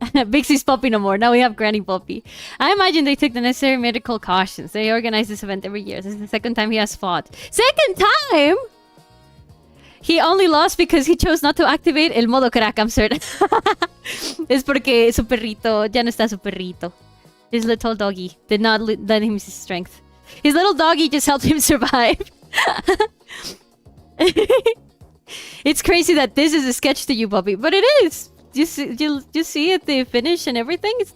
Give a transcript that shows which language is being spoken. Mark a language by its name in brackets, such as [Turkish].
[English] Bixie's Poppy no more. Now we have Granny Poppy. I imagine they took the necessary medical cautions. They organize this event every year. This is the second time he has fought. Second time? He only lost because he chose not to activate [Spanish] el modo crack, [English] I'm certain. [Spanish] Es porque su perrito, ya no está su perrito. [English] His little doggy did not lend him his strength. His little doggy just helped him survive. It's crazy that this is a sketch to you, Poppy, but it is. You see it, the finish and everything?